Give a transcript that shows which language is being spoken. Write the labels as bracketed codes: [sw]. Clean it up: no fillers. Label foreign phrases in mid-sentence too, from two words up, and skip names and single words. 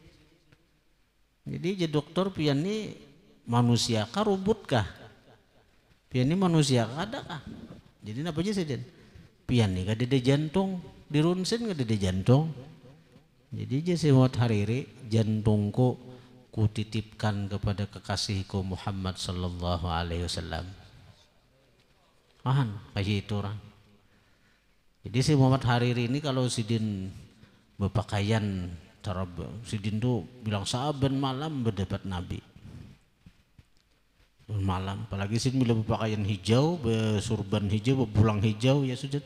[bjn] Jadi dokter pian ini manusia kah robot kah? Pian ini manusia kah ada kah? Jadi apa aja sidin? Pian nih kada di jantung, di ronsen kada di jantung. Jadi si Muhammad Hariri, jantungku kutitipkan kepada kekasihku Muhammad [ar] sallallahu alaihi wasallam. [bjn] Kayak itu orang. Jadi si Muhammad Hariri ini kalau sidin berpakaian sidin tuh bilang saban malam berdebat Nabi. Malam, apalagi sidin bila berpakaian hijau, bersurban hijau, berbulang hijau ya sudah.